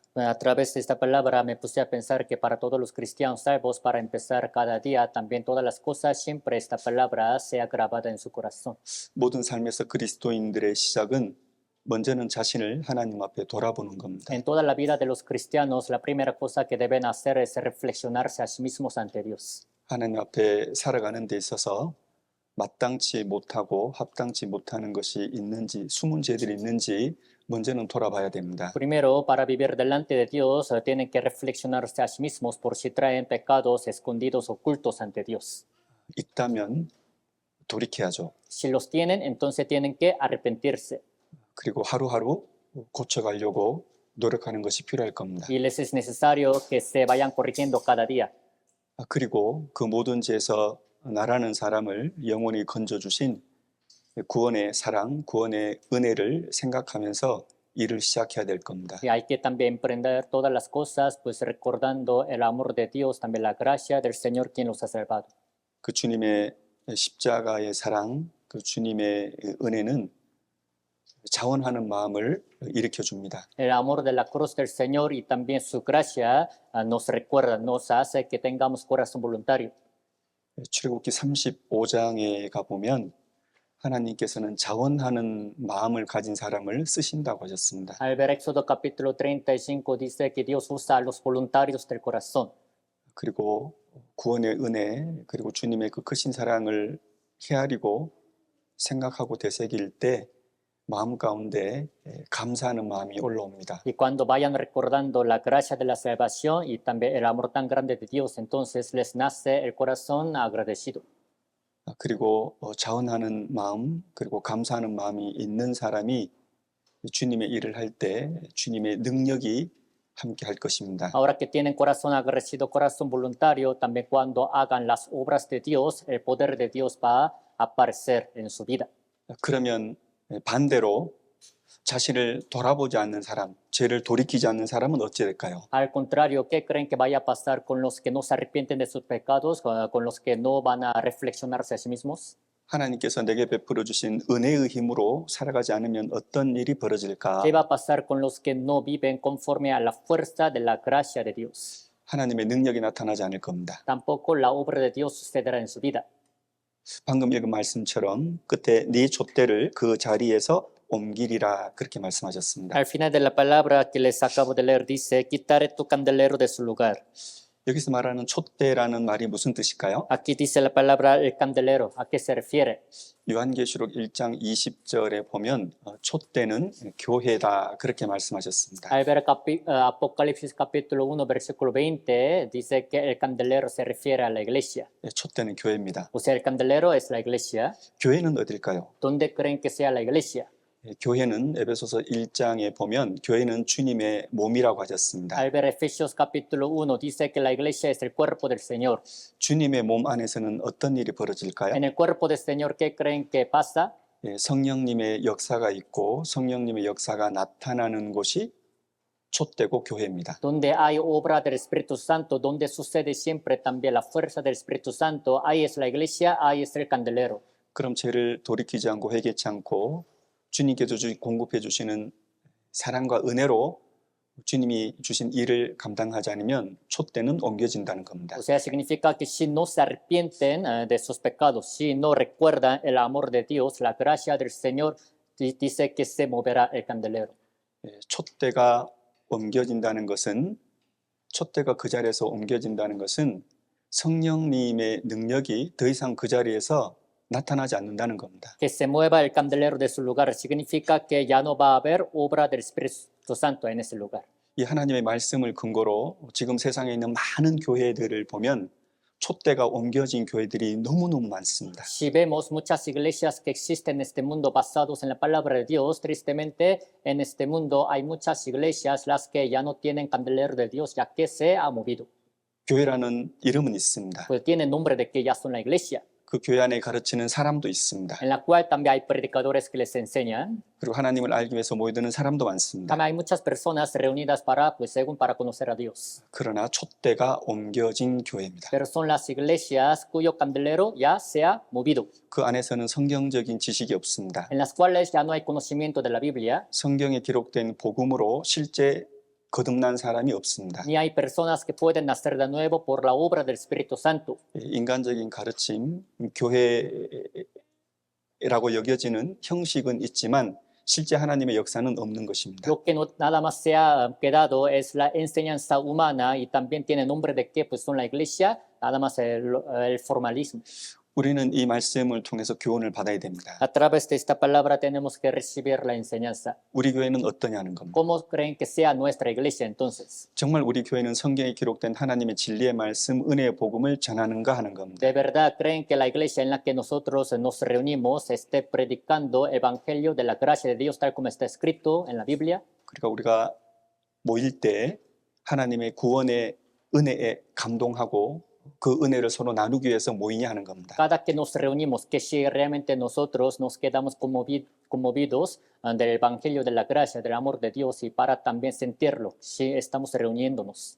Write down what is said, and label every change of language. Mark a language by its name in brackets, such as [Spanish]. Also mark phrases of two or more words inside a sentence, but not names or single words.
[Spanish] A través de esta palabra me puse a pensar que para todos los cristianos salvos, para empezar cada día, también todas las cosas, siempre esta palabra sea grabada en su corazón. [Korean] 모든 삶에서 그리스도인들의 시작은 먼저는 자신을 하나님 앞에 돌아보는 겁니다. [Spanish] En toda la vida de los cristianos, la primera cosa que deben hacer es reflexionarse a sí mismos ante Dios. [Korean] 하나님 앞에 살아가는 데 있어서 마땅치 못하고 합당치 못하는 것이 있는지, 숨은 죄들이 있는지 먼저는 돌아봐야 됩니다. [Spanish] Primero, para vivir delante de Dios, tienen que reflexionarse a sí mismos por si traen pecados escondidos, ocultos ante Dios. [Korean] 있다면 돌이켜야죠. [Spanish] Si los tienen, entonces tienen que arrepentirse. [Korean] 그리고 하루하루 고쳐가려고 노력하는 것이 필요할 겁니다. [Spanish] Y les es necesario que se vayan corrigiendo cada día. [Korean] 그리고 그 모든 죄에서 나라는 사람을 영원히 건져주신 구원의 사랑, 구원의 은혜를 생각하면서 일을 시작해야 될 겁니다. [Spanish] Y hay que también emprender todas las cosas, pues recordando el amor de Dios, también la gracia del Señor quien los ha salvado. [Korean] 그 주님의 십자가의 사랑, 그 주님의 은혜는 자원하는 마음을 일으켜 줍니다. [Spanish] El amor de la cruz del Señor y también su gracia nos recuerda, nos hace que tengamos corazón voluntario. [Korean] 출애굽기 35장에 가보면 하나님께서는 자원하는 마음을 가진 사람을 쓰신다고 하셨습니다. [Spanish] Al ver Éxodo capítulo 35 dice que Dios usa a los voluntarios del corazón. [Korean] 그리고 구원의 은혜, 그리고 주님의 그 크신 사랑을 헤아리고 생각하고 되새길 때 마음 가운데 감사하는 마음이 올라옵니다. [Spanish] Y cuando vayan recordando la gracia de la salvación y también el amor tan grande de Dios, entonces les nace el corazón agradecido. [Korean] 그리고 자원하는 마음, 그리고 감사하는 마음이 있는 사람이 주님의 일을 할 때 주님의 능력이 함께 할 것입니다. [Spanish] Ahora que tienen corazón agradecido, corazón voluntario, también cuando hagan las obras de Dios, el poder de Dios va a aparecer en su vida. [Korean] 그러면 반대로 자신을 돌아보지 않는 사람, 죄를 돌이키지 않는 사람은 어찌 될까요? [Spanish] Al contrario, ¿qué creen que vaya a pasar con los que no se arrepienten de sus pecados, con los que no van a reflexionarse a sí mismos? [Korean] 하나님께서 내게 베풀어 주신 은혜의 힘으로 살아가지 않으면 어떤 일이 벌어질까? [Spanish] ¿Qué va a pasar con los que no viven conforme a la fuerza de la gracia de Dios? [Korean] 하나님의 능력이 나타나지 않을 겁니다. [Spanish] Tampoco la obra de Dios sucederá en su vida. [Korean] 방금 읽은 말씀처럼 끝에 네 촛대를 그 자리에서 옮기리라 그렇게 말씀하셨습니다. [Spanish] Al final de la palabra que les acabo de leer dice, quitaré tu candelero de su lugar. [Korean] 여기서 말하는 촛대라는 말이 무슨 뜻일까요? [Spanish] Aquí dice la palabra el candelero. ¿A qué se refiere? [Korean] 요한계시록 1장 20절에 보면 촛대는 교회다 그렇게 말씀하셨습니다. [Spanish] Al ver Apocalipsis capítulo 1, versículo 20, dice que el candelero se refiere a la iglesia. [Korean] 촛대는 교회입니다. [Spanish] O sea, el candelero es la iglesia. [Korean] 교회는 어딜까요? [Spanish] ¿Dónde creen que sea la iglesia? [Korean] 교회는 에베소서 1장에 보면 교회는 주님의 몸이라고 하셨습니다. [Spanish] Al ver Efesios capítulo 1, dice que la iglesia es el cuerpo del Señor. [Korean] 주님의 몸 안에서는 어떤 일이 벌어질까요? [Spanish] En el cuerpo del Señor, ¿qué creen que pasa? [Korean] 성령님의 역사가 있고 성령님의 역사가 나타나는 곳이 촛대고 교회입니다. [Spanish] Donde hay obra del Espíritu Santo, donde sucede siempre también la fuerza del Espíritu Santo, ahí es la iglesia, ahí es el candelero. [Korean] 그럼 죄를 돌이키지 않고 회개치 않고 주님께서 공급해 주시는 사랑과 은혜로 주님이 주신 일을 감당하지 않으면 촛대는 옮겨진다는 겁니다. [Spanish] O sea, significa que si no se arrepienten de sus pecados, si no recuerdan el amor de Dios, la gracia del Señor, dice que se moverá el candelero. [Korean] 촛대가 옮겨진다는 것은 촛대가 그 자리에서 옮겨진다는 것은 성령님의 능력이 더 이상 그 자리에서 나타나지 않는다는 겁니다. [Spanish] Que se mueva el candelero de su lugar significa que ya no va a haber obra del Espíritu Santo en ese lugar. [Korean] 이 하나님의 말씀을 근거로 지금 세상에 있는 많은 교회들을 보면 촛대가 옮겨진 교회들이 너무너무 많습니다. [Spanish] Si vemos muchas iglesias que existen en este mundo basados en la palabra de Dios, tristemente en este mundo hay muchas iglesias las que ya no tienen candelero de Dios ya que se ha movido. [Korean] 교회라는 이름은 있습니다. [Spanish] Pues tienen nombre de que ya son la iglesia, [Korean] 그 교회 안에 가르치는 사람도 있습니다. [Spanish] en la cual también hay predicadores que les enseñan. [Korean] 그리고 하나님을 알기 위해서 모이드는 사람도 많습니다. [Spanish] También hay muchas personas reunidas para, pues según para conocer a Dios. [Korean] 그러나 촛대가 옮겨진 교회입니다. [Spanish] Pero son las iglesias cuyo candelero ya se ha movido, [Korean] 그 안에서는 성경적인 지식이 없습니다. [Spanish] en las cuales ya no hay conocimiento de la Biblia, [Korean] 성경에 기록된 복음으로 실제 거듭난 사람이 없습니다. [Spanish] ni hay personas que pueden nacer de nuevo por la obra del Espíritu Santo. [Korean] 인간적인 가르침, 교회라고 여겨지는 형식은 있지만 실제 하나님의 역사는 없는 것입니다. [Spanish] Lo que nada más se ha quedado es la enseñanza humana y también tiene nombre de que pues son la iglesia, nada más el formalismo. [Korean] 우리는 이 말씀을 통해서 교훈을 받아야 됩니다. [Spanish] A través de esta palabra tenemos que recibir la enseñanza. [Korean] 우리 교회는 어떠냐는 겁니다. [Spanish] ¿Cómo creen que sea nuestra iglesia entonces? [Korean] 정말 우리 교회는 성경에 기록된 하나님의 진리의 말씀, 은혜의 복음을 전하는가 하는 겁니다. [Spanish] ¿De verdad creen que la iglesia en la que nosotros nos reunimos esté predicando evangelio de la gracia de Dios tal como está escrito en la Biblia? [Korean] 그러니까 우리가 모일 때 하나님의 구원의 은혜에 감동하고 그 은혜를 서로 나누기 위해서 모이냐 하는 겁니다. [Spanish] Cada que nos reunimos, que si realmente nosotros nos quedamos conmovidos del evangelio de la gracia, del amor de Dios y para también sentirlo, si estamos reuniéndonos.